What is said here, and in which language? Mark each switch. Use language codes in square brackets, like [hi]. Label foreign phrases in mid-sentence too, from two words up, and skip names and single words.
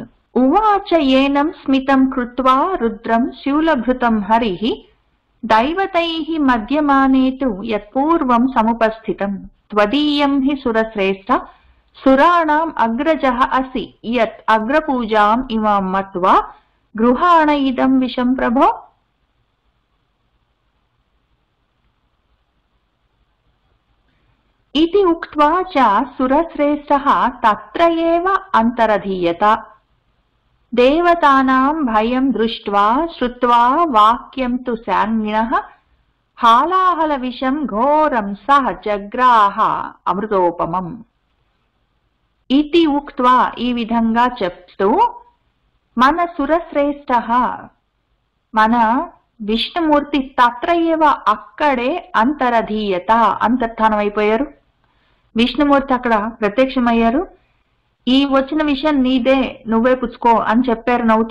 [sa] ఉవాచ ఏనం స్మితం కృత్వా రుద్రం శూలభృతం హరిః దైవతైః మధ్యమానేతు యత్పూర్వం సముపస్థితం త్వదీయం హి సురశ్రేష్ఠ సురాణాం అగ్రజః అసి యత్ అగ్రపూజాం ఇమాం మత్వా గృహాణ ఇదం విషం ప్రభో. इति उक्त्वा च सुरश्रेष्ठः तत्र एव अन्तरधीयत देवतानां भयं दृष्ट्वा श्रुत्वा वाक्यं तु सान्निणः हालाहलविषं घोरं सः जग्राह अमृतोपमम्. इति उक्त्वा [te] ఈ విధంగా చెప్తూ మన సురశ్రేష్ఠः మన విష్ణుమూర్తి [sa] తత్ర ఏవ [te] అక్కడే అంతరధీయత అంతర్ధానం అయిపోయారు. విష్ణుమూర్తి అక్కడ ప్రత్యక్షమయ్యారు. ఈ వచ్చిన విషయం నీదే, నువ్వే పుచ్చుకో అని చెప్పారు నవ్వుతూ.